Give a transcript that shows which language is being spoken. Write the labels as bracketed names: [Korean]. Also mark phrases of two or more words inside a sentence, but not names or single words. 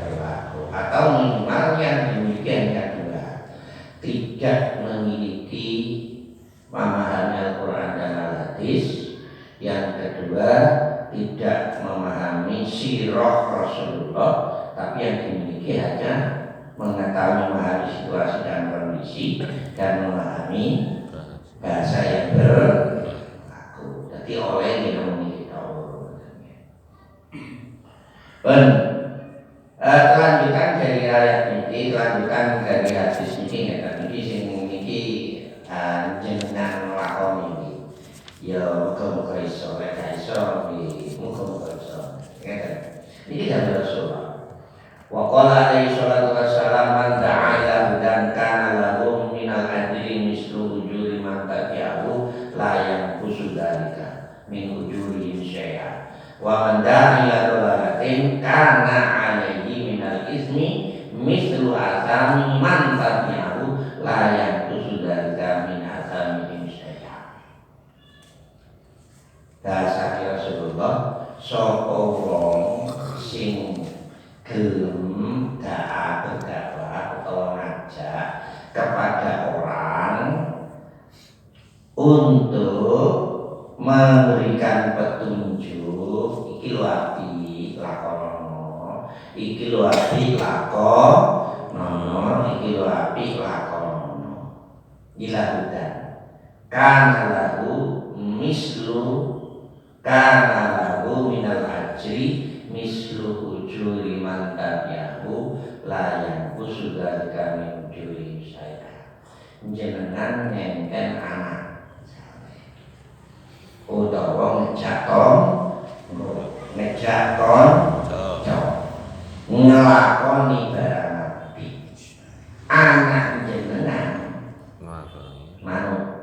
[Indonesian] berlaku, atau minimal yang demikian yang kedua tidak memiliki memahami Al-Quran dan Al-Hadis, yang kedua tidak memahami sirah Rasulullah, tapi yang dimiliki hanya mengetahui memahami situasi dan kondisi dan memahami bahasa yang berlaku. Jadi oleh yang memiliki tahu. Kelanjutan dari ayat ini, kelanjutan dari hadis ini, dan ini [Javanese] sing niki jenengan lakon [Indonesian] ini. [Javanese] Ya muga-muga iso, lek gak iso muga-muga iso. Ngeten. Iki dari Rasulullah. [Arabic] وقال عليه الصلاة والسلام من دعا إلى هدى كان له من الأجر مثل أجور من تبعه لا ينقص ذلك من أجورهم شيئا. ومن دعا إلى ضلالة كان عليه من الإثم مثل آثام من تبعه لا ينقص ذلك من آثامهم شيئا. [Indonesian] Dasar Rasulullah [Javanese] sapa wong sing gelem [Indonesian] berdakwah atau ngajak kepada orang untuk memberikan petunjuk, [Javanese] iki lho api lakonono, iki lho api lakonono, iki lho api lakonono. [Arabic] إلى هدى كان له مثل كان له من الأجر مثل أجور من تبعه لا ينقص ذلك من أجور شيئا. [Javanese] Jenengan ngenten anak utawa ngejaton ngelakoni barang apik, anak jenengan manut,